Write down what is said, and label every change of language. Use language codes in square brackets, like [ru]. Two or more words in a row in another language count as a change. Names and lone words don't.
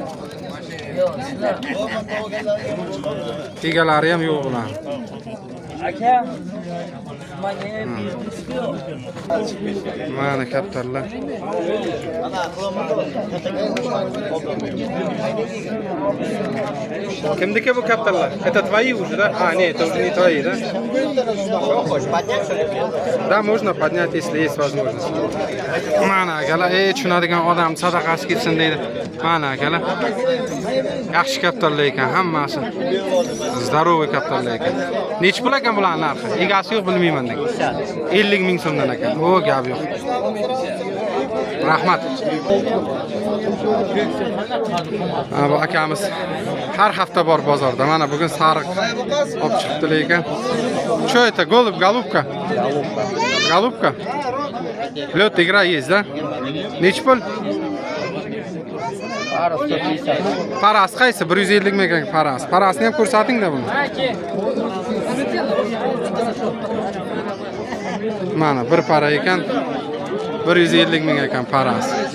[uz] Egalari ham yo'q bular. Mana kaptarlar. Kimniki bu kaptarlar? [ru] Это твои уже, да? А, нет, это уже не твои, да? Да, можно поднять, если есть возможность. [uz] Mana akalar, tushunadigan odam sadaqasi ketsin deydi. Mana akalar. Yaxshi kaptarlar ekan, hammasi. Здоровый kaptarlar ekan. Necha pul ekan bularning narxi? Egasi yo'q bilmayman degan. 50 ming so'mdan ekan. O, gap yo'q. Rahmat. Bu akamiz har hafta bor bozorda. Mana bugun sariq olib chiqibdilar ekan. [ru] Что это? Голубь, голубка? Голубка? Лёд игра есть, да? [uz] Necha pul? Paras qaysi? 150 ming ekan paras. Parasni ham ko'rsating-da buni. Mana bir para ekan 150 ming ekan paras.